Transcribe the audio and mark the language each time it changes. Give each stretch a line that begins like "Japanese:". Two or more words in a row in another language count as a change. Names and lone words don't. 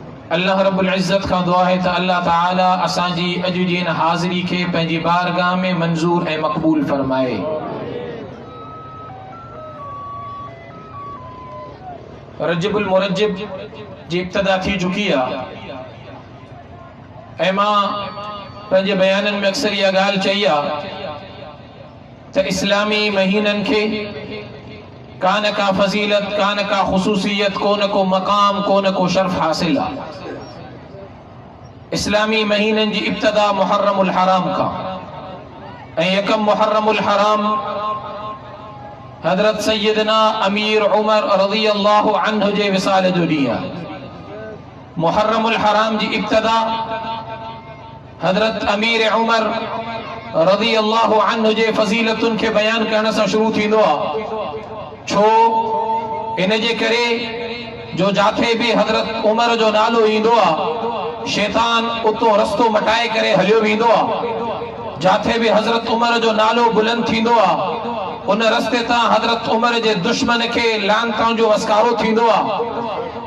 Sindhi: अल्लाह रब्बुल इज़्ज़त
Urdu: کا دعا ہے تو
Sindhi: अल्लाह ताला असांजी अॼु जी इन हाज़िरी खे पंहिंजी बारगाह में मंज़ूर ऐं मक़बूल फरमाए। रजबुल मुरज्जब जी इब्तिदा थी चुकी आहे ऐं मां पंहिंजे बयाननि में अक्सर इहा ॻाल्हि चई आहे त इस्लामी महीननि खे का न का फज़ीलत, का न का ख़ुसूसियत, को न को मक़ाम, को न को शर्फ़ हासिल आहे। इस्लामी महीननि जी इब्तिदा मुहर्रमुल हराम का ऐं यकम मुहर्रमुल हराम हज़रत सैयदना अमीर उमर
Arabic: رضي الله عنه
Sindhi: जे विसाल जो ॾींहुं आहे। मुहर्रमुल हराम जी इब्तिदा हज़रत अमीर उमर
Arabic: رضي الله عنه
Sindhi: जे फ़ज़ीलतुनि खे बयान करण सां शुरू थींदो आहे। छो इन जे करे जो जाथे भी हज़रत उमर जो नालो ईंदो आहे शैतान उतो रस्तो मटाए करे हलियो वेंदो आहे। जाथे भी हज़रत उमर जो नालो बुलंद थींदो आहे उन रस्ते तां हज़रत उमर जे दुश्मन खे लानतां जो वसकारो थींदो आहे।